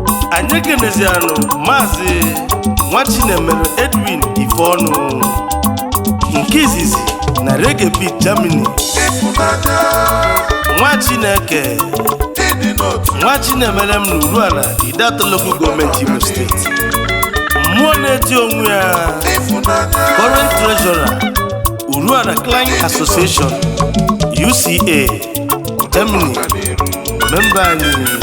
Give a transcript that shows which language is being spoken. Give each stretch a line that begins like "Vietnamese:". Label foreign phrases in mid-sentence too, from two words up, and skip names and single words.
Igbo: Anyị ekenezianụ Maazị Nwachinemere Edwin Ifeọnụ, nke izizi na Reggae Beat, Germany. Ịfụnanya. Nwa Chineke. Ịdị n'otu. Nwa Chinemere m n'Uruana, Idato Local Government, Imo State. Mmụọ na-eti onwe ya. Ịfụnanya.
English: Current Treasurer, Uruana Client Association, U C A, Germany.
Igbo: Member anyị.